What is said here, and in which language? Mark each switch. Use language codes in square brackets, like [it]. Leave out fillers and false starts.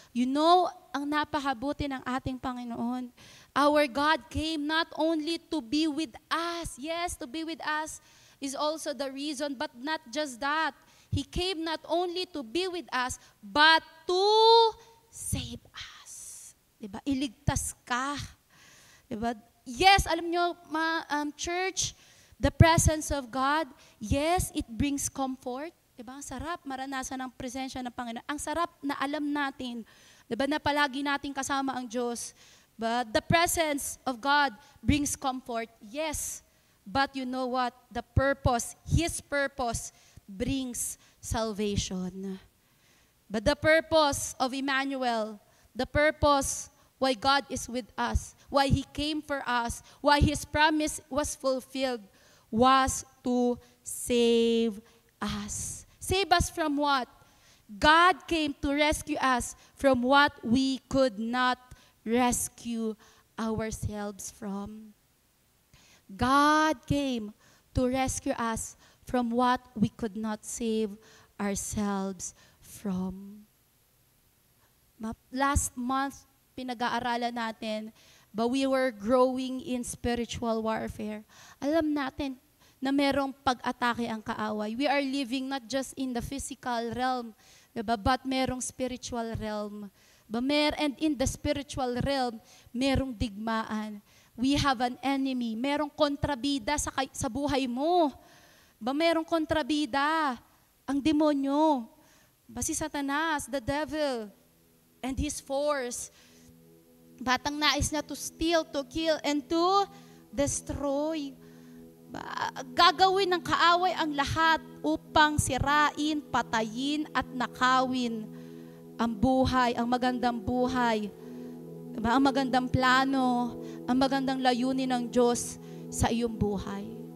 [en] You know, [tl] ang napakabuti ng ating Panginoon. [en] Our God came not only to be with us. Yes, to be with us is also the reason, but not just that. He came not only to be with us, but to save us. [tl] Diba? Iligtas ka. Diba? [en] Yes, [tl] alam nyo, [en] church, the presence of God, yes, it brings comfort. [tl] Diba? Ang sarap maranasan ang presensya ng Panginoon. Ang sarap na alam natin, diba, na palagi natin kasama ang Diyos. [en] But the presence of God brings comfort, yes. But you know what? The purpose, His purpose, brings salvation. But the purpose of Emmanuel, the purpose why God is with us, why He came for us, why His promise was fulfilled, was to save us. Save us from what? God came to rescue us from what we could not rescue ourselves from. God came to rescue us from what we could not save ourselves from. Last month, [tl] pinag-aaralan natin, [en] but we were growing in spiritual warfare. [tl] Alam natin na merong pag-atake ang kaaway. [en] We are living not just in the physical realm, diba? But [tl] merong [en] spiritual realm. And in the spiritual realm, merong digmaan. We have an enemy. [tl] Merong kontrabida sa buhay mo. Merong kontrabida. Ang demonyo. [en] Si Satanas, the devil, and his force. [tl] Batang nais niya [en] to steal, to kill, and to destroy. [tl] Gagawin ng kaaway ang lahat upang sirain, patayin, at nakawin ang buhay, ang magandang buhay. Ang magandang plano, ang magandang layunin ng Diyos sa iyong buhay.